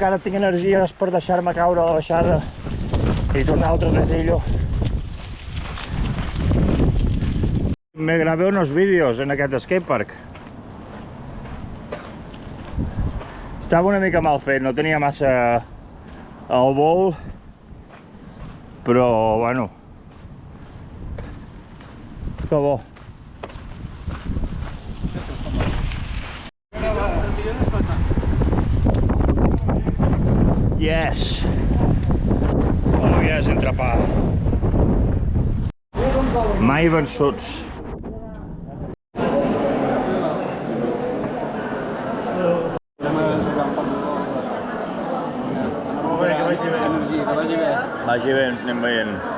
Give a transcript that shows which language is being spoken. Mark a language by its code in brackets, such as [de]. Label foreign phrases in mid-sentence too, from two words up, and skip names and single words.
[ca] encara tinc energies per deixar-me caure a la baixada i tornar al trotecillo. [es] Me grabé unos vídeos en [ca] aquest skatepark. Estava una mica mal fet, no tenia massa al vol, però bueno, que bo. [en] Yes! Oh yes, [ca] entrepà. Mai vençuts. Vagi bé, ens anem veient.